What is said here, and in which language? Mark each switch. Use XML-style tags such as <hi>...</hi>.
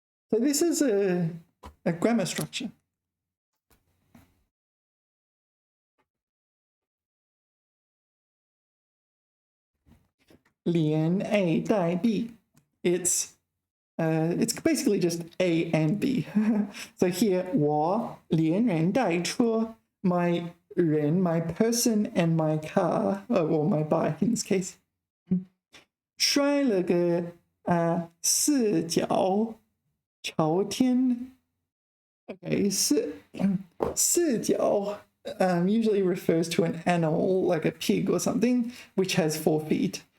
<en>So this is a grammar structure.</en> <zh>连 A 带 B.</zh> <en>It's basically just A and B. So here,</en> <zh>我连人带车.</zh> <en>My 人, my person, and my car, or my bike in this case.</en> <zh>摔了个四脚朝天.</zh> <en>Okay, 四脚 usually refers to an animal like a pig or something which has 4 feet.</en>